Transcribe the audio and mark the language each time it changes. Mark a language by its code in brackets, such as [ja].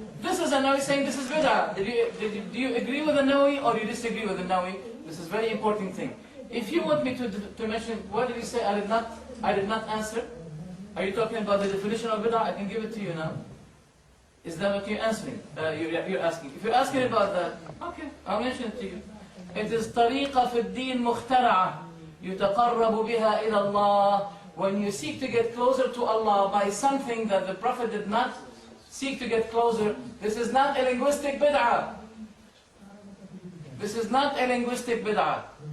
[en] This is An-Nawawi saying this is bid'ah. Do you agree with An-Nawawi or do you disagree with An-Nawawi? This is a very important thing. If you want me to mention, what did you say I did not answer? Are you talking about the definition of bid'ah? I can give it to you now. Is that what you're answering? You're asking. If you're asking about that, okay, I'll mention it to you. It is [ar] طريقة في الدين مخترعة يتقرب بها إلى الله. [en] When you seek to get closer to Allah by something that the Prophet did not seek to get closer, this is not a linguistic bid'ah. This is not a linguistic bid'ah.